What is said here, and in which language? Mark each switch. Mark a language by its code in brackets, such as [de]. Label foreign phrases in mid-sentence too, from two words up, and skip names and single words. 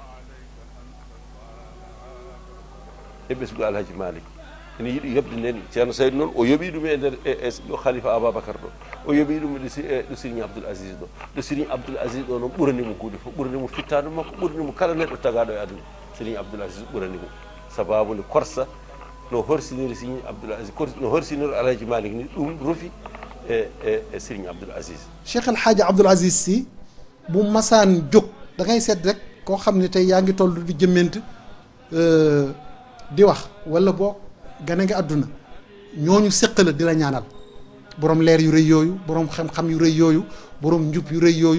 [ff] e ɓesgu alhaji malik ene yiɗi yobde nden ceerno saydou noon o yoɓi ɗum e nder ɗo khalifa ababacar ɗo o yoɓi ɗum ɗo serigne abdoul asis ɗo serigne abdoul asis ɗo noon ɓuranimo kuuɗe fof ɓuranimo fittade makko ɓuranimo kala neɗɗo tagaɗo e aduna serigne abdoul asis ɓuranimo sababude korsa no horsiniri serigne abdoul asis no horsiniri alhaji malik ni ɗum rufi e serigne abdoul asis [wo] cheikh alhaaji abdoul asis si bu masaan jóg da ngay seet rek koo xam ne tey yaa ngi toll di jëmment di wax wala boo gane nga àdduna ñooñu séqala di la ñaanal borom leer yu rëy yooyu borom xam-xam yu rëy yooyu borom njub yu rëy yooyu